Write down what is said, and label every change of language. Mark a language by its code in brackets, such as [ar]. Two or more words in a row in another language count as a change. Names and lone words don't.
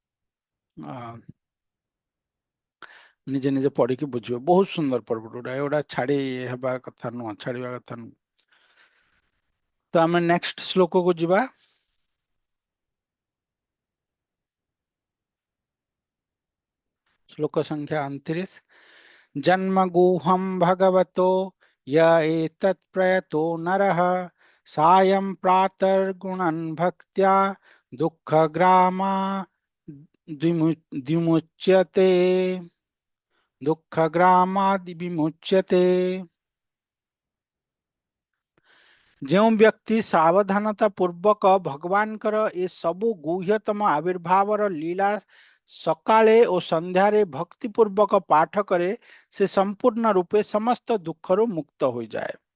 [or] ନିଜେ ନିଜେ ପଢିକି ବୁଝିବେ, ବହୁତ ସୁନ୍ଦର ପର୍ବ ଗୁଡା, ଏଗୁଡା ଛାଡି ହେବା କଥା ନୁହଁ, ଛାଡିବା କଥା ନୁହଁ। ତ ଆମେ ନେକ୍ସଟ ଶ୍ଲୋକକୁ ଯିବା। ଶ୍ଲୋକ ସଂଖ୍ୟା 29। [sa] जन्मगुहं भगवतो य एतत् प्रयतो नरः सायं प्रातर्गुणन् भक्त्या दुःखग्रामा द्विमुच्यते दुःखग्रामादि विमुच्यते। [or] ଯେଉଁ ବ୍ୟକ୍ତି ସାବଧାନତା ପୂର୍ବକ ଭଗବାନଙ୍କର ଏ ସବୁ ଗୁହ୍ୟତମ ଆବିର୍ଭାବର ଲୀଳା ସକାଳେ ଓ ସନ୍ଧ୍ୟାରେ ଭକ୍ତିପୂର୍ବକ ପାଠ କରେ, ସେ ସମ୍ପୂର୍ଣ୍ଣ ରୂପେ ସମସ୍ତ ଦୁଃଖରୁ ମୁକ୍ତ ହୋଇଯାଏ।